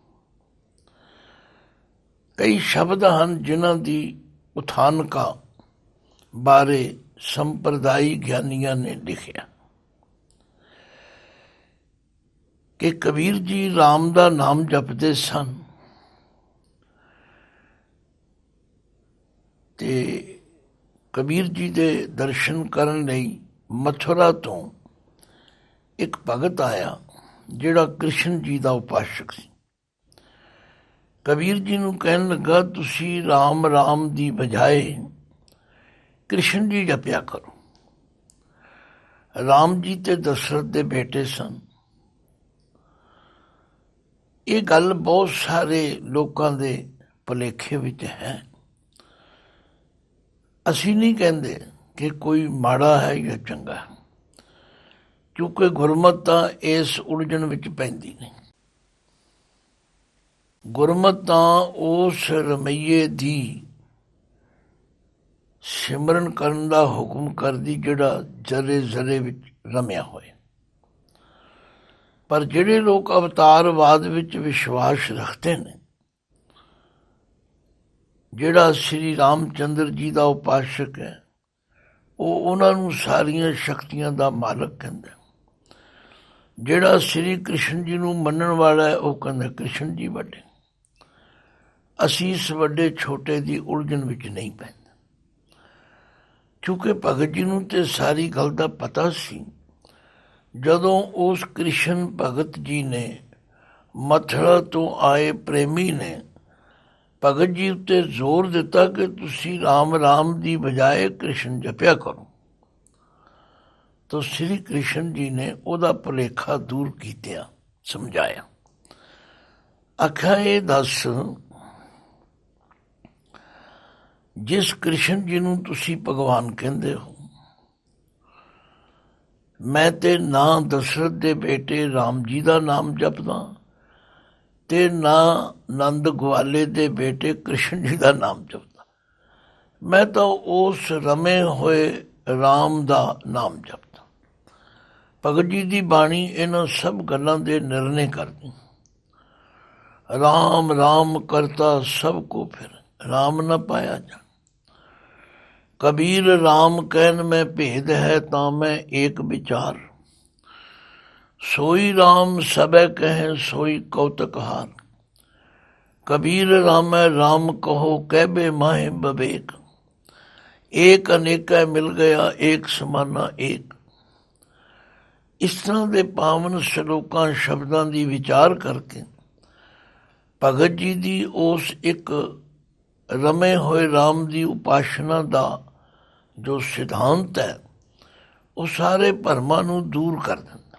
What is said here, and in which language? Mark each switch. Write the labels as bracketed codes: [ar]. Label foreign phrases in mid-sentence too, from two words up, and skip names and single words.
[pa] ਕਈ ਸ਼ਬਦ ਹੈਂ ਜਿਨ੍ਹਾਂ ਦੀ ਉਥਾਨਕਾ ਬਾਰੇ ਸੰਪ੍ਰਦਾਈ ਗਿਆਨੀਆਂ ਨੇ ਲਿਖਿਆ ਕਿ ਕਬੀਰ ਜੀ ਰਾਮ ਕਾ ਨਾਮ ਜਪਤੇ ਸਨ ਤੇ ਕਬੀਰ ਜੀ ਦੇ ਦਰਸ਼ਨ ਕਰਨ ਲਈ ਮਥੁਰਾ ਤੋਂ ਇੱਕ ਭਗਤ ਆਇਆ ਜਿਹੜਾ ਕ੍ਰਿਸ਼ਨ ਜੀ ਕਾ ਉਪਾਸਕ ਸੀ। ਕਬੀਰ ਜੀ ਨੂੰ ਕਹਿਣ ਲੱਗਾ ਤੁਸੀਂ ਰਾਮ ਰਾਮ ਦੀ ਬਜਾਏ ਕ੍ਰਿਸ਼ਨ ਜੀ ਜਪਿਆ ਕਰੋ। ਰਾਮ ਜੀ ਤੇ ਦਸ਼ਰਥ ਦੇ ਬੇਟੇ ਸਨ। ਯੇ ਗੱਲ ਬਹੁਤ ਸਾਰੇ ਲੋਗੋਂ ਕੇ ਭੁਲੇਖੇ ਵਿਚ ਹੈ। ਅਸੀਂ ਨਹੀਂ ਕਹਿਤੇ ਕਿ ਕੋਈ ਮਾੜਾ ਹੈ ਯਾ ਚੰਗਾ ਹੈ, ਕਿਉਂਕਿ ਗੁਰਮਤ ਤਾਂ ਇਸ ਉਲਝਣ ਵਿਚ ਪੈਂਦੀ ਨਹੀਂ। ਗੁਰਮਤ ਤਾਂ ਉਸ ਰਮੱਈਏ ਦੀ ਸਿਮਰਨ ਕਰਨ ਦਾ ਹੁਕਮ ਕਰਦੀ ਜਿਹੜਾ ਜ਼ੱਰੇ ਜ਼ੱਰੇ ਵਿਚ ਰਮਿਆ ਹੋਏ। ਪਰ ਜਿਹੜੇ ਲੋਗ ਅਵਤਾਰਵਾਦ ਵਿਚ ਵਿਸ਼ਵਾਸ ਰਖਤੇ ਹੈਂ, ਜਿਹੜਾ ਸ੍ਰੀ ਰਾਮਚੰਦਰ ਜੀ ਕਾ ਉਪਾਸਕ ਹੈ, ਵੋ ਉਨ੍ਹਾਂ ਨੂੰ ਸਾਰੀਆਂ ਸ਼ਕਤੀਆਂ ਦਾ ਮਾਲਕ ਕਹਿੰਦਾ। ਜਿਹੜਾ ਸ੍ਰੀ ਕ੍ਰਿਸ਼ਨ ਜੀ ਨੂੰ ਮੰਨਣ ਵਾਲਾ ਹੈ, ਵੋ ਕਹਿੰਦਾ ਕ੍ਰਿਸ਼ਨ ਜੀ ਵੱਡੇ। ਅਸੀਂ ਇਸ ਵੱਡੇ ਛੋਟੇ ਕੀ ਉਲਝਣ ਵਿਚ ਨਹੀਂ ਪੈਂਦੇ, ਕਿਉਂਕਿ ਭਗਤ ਜੀ ਨੂੰ ਤੇ ਸਾਰੀ ਗੱਲ ਦਾ ਪਤਾ ਸੀ। ਜਦੋਂ ਉਸ ਕ੍ਰਿਸ਼ਨ ਭਗਤ ਜੀ ਨੇ ਮਥੁਰਾ ਤੋਂ ਆਏ ਪ੍ਰੇਮੀ ਨੇ ਭਗਤ ਜੀ ਉੱਤੇ ਜ਼ੋਰ ਦਿੱਤਾ ਕਿ ਤੁਸੀਂ ਰਾਮ ਰਾਮ ਦੀ ਬਜਾਏ ਕ੍ਰਿਸ਼ਨ ਜਪਿਆ ਕਰੋ, ਤੋ ਸ੍ਰੀ ਕ੍ਰਿਸ਼ਨ ਜੀ ਨੇ ਉਹਦਾ ਭੁਲੇਖਾ ਦੂਰ ਕੀਤਿਆ ਸਮਝਾਇਆ। ਆਖਿਆ ਯੇ ਦੱਸ ਜਿਸ ਕ੍ਰਿਸ਼ਨ ਜੀ ਨੂੰ ਤੁਸੀਂ ਭਗਵਾਨ ਕਹਿੰਦੇ ਹੋ, ਮੈਂ ਤੇ ਨਾ ਦਸ਼ਰਥ ਦੇ ਬੇਟੇ ਰਾਮ ਜੀ ਕਾ ਨਾਮ ਜਪਦਾ ਤੇ ਨਾ ਨੰਦ ਗਵਾਲੇ ਦੇ ਬੇਟੇ ਕ੍ਰਿਸ਼ਨ ਜੀ ਕਾ ਨਾਮ ਜਪਦਾ। ਮੈਂ ਤੋ ਉਸ ਰਮੇ ਹੋਏ ਰਾਮ ਕਾ ਨਾਮ ਜਪਦਾ। ਭਗਤ ਜੀ ਕੀ ਬਾਣੀ ਇਨ੍ਹਾਂ ਸਭ ਗੱਲਾਂ ਦੇ ਨਿਰਣੇ ਕਰਦੀ। [hi] राम राम करता सब को फिर राम न पाया जा। कबीर राम कहन में भेद है ता मैं एक विचार। सोई राम सबे कहें सोई कौतक हार। कबीर राम राम कहो कहबे माहे बबेक। [pa] ਏਕ ਅਨੇਕਾ ਮਿਲ ਗਿਆ, ਏਕ ਸਮਾਨਾ ਏਕ। ਇਸ ਤਰ੍ਹਾਂ ਦੇ ਪਾਵਨ ਸ਼ਲੋਕਾਂ ਸ਼ਬਦਾਂ ਦੀ ਵਿਚਾਰ ਕਰਕੇ ਭਗਤ ਜੀ ਦੀ ਉਸ ਇੱਕ ਰਮੇ ਹੋਏ ਰਾਮ ਦੀ ਉਪਾਸਨਾ ਦਾ ਜੋ ਸਿਧਾਂਤ ਹੈ ਉਹ ਸਾਰੇ ਭਰਮਾਂ ਨੂੰ ਦੂਰ ਕਰ ਦਿੰਦਾ।